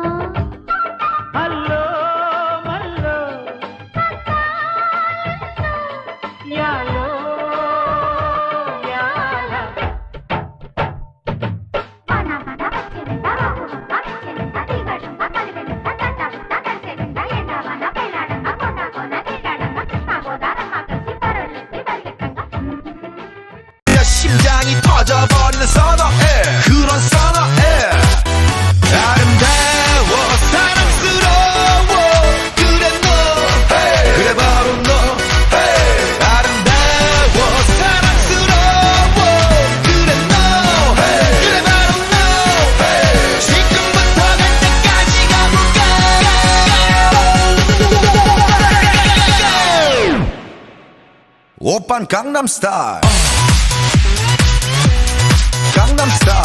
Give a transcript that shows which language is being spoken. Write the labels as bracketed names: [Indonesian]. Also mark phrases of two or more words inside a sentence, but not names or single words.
[Telugu] హల్లో మల్లో యాలో యాలా వాన వాన వచ్చేనంట వాగులంట వచ్చేనంట తీగడంట కదిలేనంట పెద్దబుట్ట కరిసేనంట ఎండవాన పెళ్ళాడంగా కొండ కోన నీలాడంగా కృష్ణ గోదారమ్మ కలిసి పరవళ్ళెత్తి పరిగెత్తంగా [Korean] 심장이 터져버리는 선어해 그런 선어해 아름다워 사랑스러워 그래 너 그래 바로 너 아름다워 사랑스러워 그래 너 그래 바로 너 지금부터 갈 때까지 가볼까 오빤 강남스타일 강남스타일